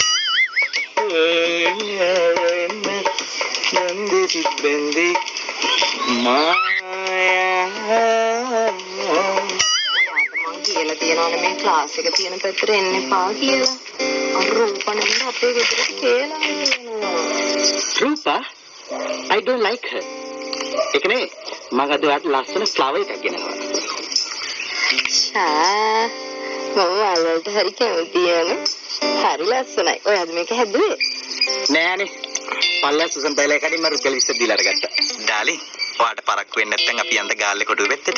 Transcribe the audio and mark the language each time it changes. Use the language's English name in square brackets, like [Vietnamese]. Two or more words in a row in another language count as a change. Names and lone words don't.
[Sinhala] Bende sit bende maya. කියලා තියනවනේ මේ ක්ලාස් එක තියෙන පැත්තට එන්න එපා කියලා. අර රූපණෙන්ද අපේ ගෙදරට කියලා එනවා. [English] Rupa? I don't like her. [Sinhala] ඒකනේ මම අද ඔයාලට ලස්සන ෆ්ලවර් එකක් ගෙනල්ලා. මම වලට හරි කැමතියි. හරි ලස්සනයි. ඔයාද මේක හැදුවේ? නෑනේ. පල්ලා සුසන් බයිලා කඩින් මම රුපියල් 20ක් දීලා අරගත්තා. ඩාලින්, ඔයාට පරක්කු වෙන්නේ නැත්නම් අපි යන්න ගාල්ලේ කොටුවේ වෙත්තට.